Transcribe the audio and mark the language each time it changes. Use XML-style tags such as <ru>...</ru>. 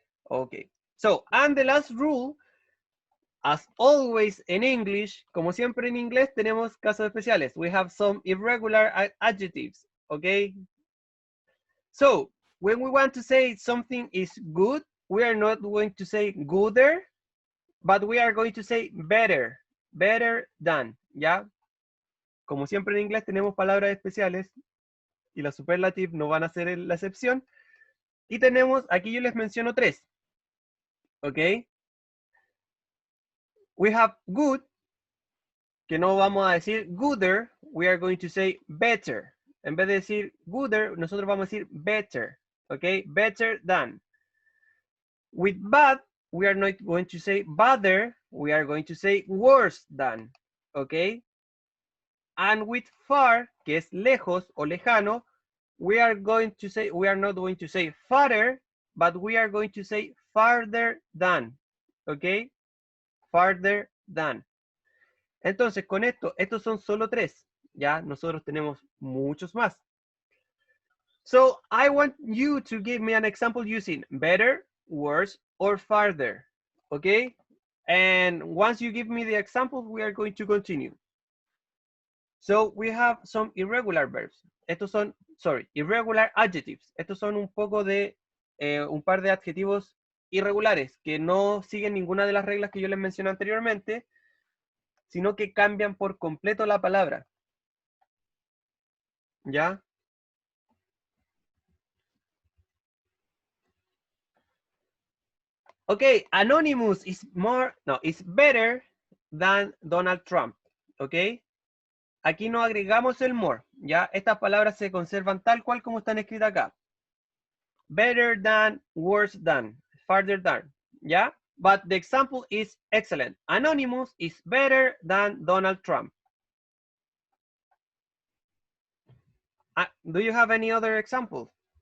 <en>Okay, so, and the last rule, as always in English,</en> <es>como siempre en inglés, tenemos casos especiales.</es> <en>We have some irregular adjectives, okay? So, when we want to say something is good, we are not going to say gooder, but we are going to say better, better than, ¿ya?</en> <es>Como siempre en inglés tenemos palabras especiales y las superlative no van a ser la excepción. Y tenemos, aquí yo les menciono 3, ¿ok?</es> <en>We have good,</en> <es>que no vamos a decir gooder,</es> <en>we are going to say better.</en> <es>En vez de decir gooder, nosotros vamos a decir better, ¿ok?</es> <en>Better than. With bad, we are not going to say better, we are going to say worse than, ¿ok? And with far,</en> <es>que es lejos o lejano,</es> <en>we are not going to say farther, but we are going to say farther than, ¿ok? Farther than.</en> <es>Entonces, con esto, estos son solo 3, ¿ya? Nosotros tenemos muchos más.</es> <en>So, I want you to give me an example using better, worse, or farther, ¿ok? And once you give me the examples, we are going to continue. So, we have some irregular verbs.</en> <es>Estos son, irregular adjectives. Estos son un poco de, un par de adjetivos irregulares que no siguen ninguna de las reglas que yo les mencioné anteriormente, sino que cambian por completo la palabra. ¿Ya?</es> <en>Ok, Anonymous is better than Donald Trump. Ok.</en> <es>Aquí no agregamos el more. ¿Ya? Estas palabras se conservan tal cual como están escritas acá.</es> <en>better than, worse than, farther than, yeah? But the example is excellent. Anonymous is better than Donald Trump. Do you have any other example?</en>